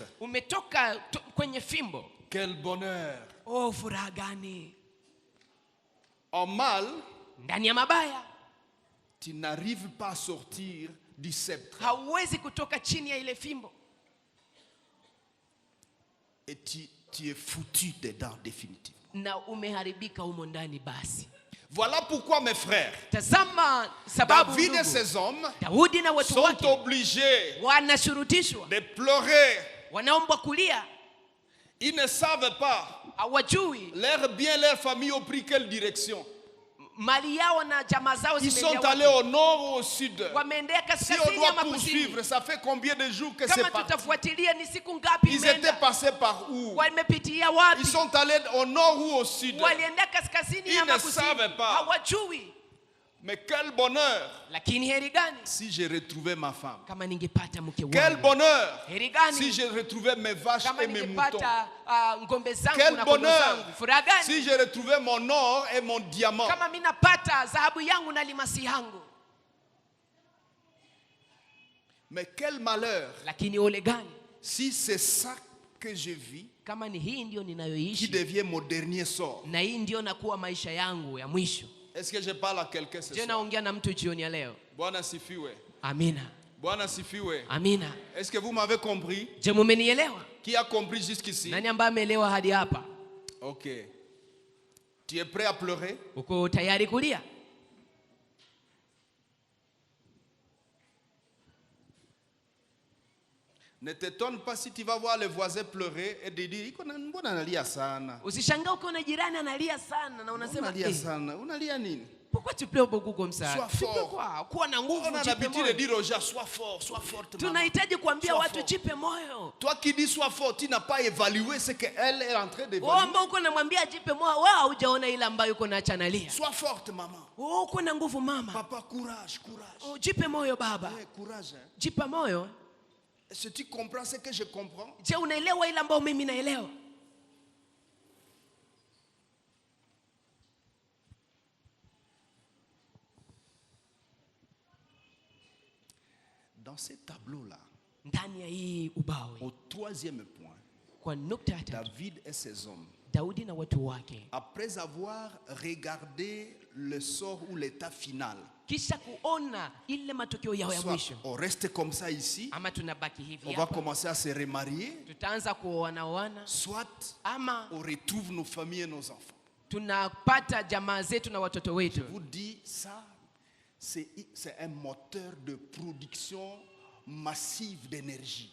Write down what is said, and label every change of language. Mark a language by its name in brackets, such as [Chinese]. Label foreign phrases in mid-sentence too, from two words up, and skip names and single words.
[Swahili] umetoka kwenye fimbo. [French] Quel bonheur. [Swahili] Oh, furaha gani! [French] En mal, [Swahili] Ndani ya mabaya [French] tu n'arrives pas à sortir du sceptre. [Swahili] hauwezi kutoka chini ya ile fimbo, [French] Et tu es foutu dedans définitivement. [Swahili] na umeharibika humo ndani. Basi [French] Voilà pourquoi, mes frères, [Swahili] tazama sababu [French] David et [Swahili] ndugu, [French] ses hommes [Swahili] Daudi na watu [French] sont [Swahili] wake [French] obligés [Swahili] wanashurutishwa, [French] de pleurer. [Swahili] wanaombwa kulia, [French] Ils ne savent pas, [Swahili] hawajui [French] leur bien, leur famille ont pris quelle direction. [Swahili] mali yao na jamaa zao [French] Ils sont [Swahili] zimeendea [French] allés [Swahili] wapi. [French] au nord ou au sud. [Swahili] Wameendea [French] Si on [Swahili] kaskazini [French] doit [Swahili] ama [French] poursuivre, [Swahili] kusini. [French] ça fait combien de jours que [Swahili] Kama [French] c'est parti? [Swahili] tutafuatilia ni siku ngapi [French] Ils étaient [Swahili] imeenda, [French] passés par où? [Swahili] wamepitia wapi, [French] Ils sont allés au nord ou au sud. [Swahili] walienda kaskazini [French] Ils [Swahili] ama [French] ne [Swahili] kusini, [French] savent pas. [Swahili] hawajui. [French] Mais quel bonheur [Swahili] Lakini heri gani [French] si j'ai retrouvé ma femme. [Swahili] kama ningepata mke [French] Quel [Swahili] wangu, [French] bonheur [Swahili] heri gani [French] si j'ai retrouvé mes vaches [Swahili] kama [French] et mes moutons. [Swahili] ningepata ngombe zangu [French] Quel [Swahili] na kondoo [French] bonheur [Swahili] zangu. Furaha gani [French] si j'ai retrouvé mon or et mon diamant. [Swahili] kama mimi napata dhahabu yangu na limasi yangu. [French] Mais quel malheur [Swahili] Lakini ole gani [French] si c'est ça que je vis [Swahili] kama ni hii ndio [French] qui [Swahili] ninayoishi [French] devient mon dernier sort. [Swahili] na hii ndio nakuwa maisha yangu ya mwisho. [French] Est-ce que je parle à quelqu'un ce [Swahili] Je [French] soir? [Swahili] naongea na mtu jioni ya leo. Bwana sifiwe. Amina, Bwana sifiwe. amina. [French] Est-ce que vous m'avez compris? [Swahili] Je, mumenielewa? [French] Qui a compris jusqu'ici? [Swahili] Nani ambaye ameelewa hadi hapa? [French] Ok. Tu es prêt à pleurer? [Swahili] Uko tayari kulia? [French] Ne t'étonne pas si tu vas voir les voisins pleurer et te dire [Swahili] mbona analia sana? Usishangaa ukiona jirani analia sana na unasema Unalia sana. Unalia nini? [French] pourquoi tu pleures beaucoup comme ça? Sois Tu fort. peux quoi? [Swahili] Kuwa na nguvu, [French] On a [Swahili] jipe [French] l'habitude de [Swahili] moyo. [French] dire aux gens sois fort, sois forte. Maman. [Swahili] Tunahitaji kuambia [French] Sois [Swahili] watu [French] fort. [Swahili] jipe moyo. [French] Toi qui dis sois fort, tu n'as pas évalué ce qu'elle est en train [Swahili] Wewe [French] d'évaluer. [Swahili] ambao uko namwambia jipe moyo, wewe haujaona ile ambayo uko naacha analia. [French] Sois forte, maman. [Swahili] Wewe uko na nguvu mama. [French] Papa, courage, courage. [Swahili] Oh, jipe moyo baba. [French] Eh, courage. Hein. [Swahili] Jipe moyo. [French] Est-ce que tu comprends ce que je comprends? [Swahili] Je, unaelewa ile ambayo mimi naelewa? [French] Dans ces tableaux-là, [Swahili] Ndani ya hii ubao [French] au troisième point, [Swahili] kwa nukta ya tatu, [French] David et ses hommes, [Swahili] Daudi na watu wake [French] après avoir regardé le sort ou l'état final, [Swahili] kisha kuona ile matokeo yao ya [French] soit [Swahili] mwisho, [French] on reste comme ça ici, [Swahili] ama tunabaki hivi [French] on va [Swahili] hapa, [French] commencer à se remarier, [Swahili] tutaanza kuoana, [French] soit [Swahili] ama [French] on retrouve nos familles et nos enfants. [Swahili] tunapata jamaa zetu na watoto wetu. [French] Je vous dis ça, c'est un moteur de production massive d'énergie.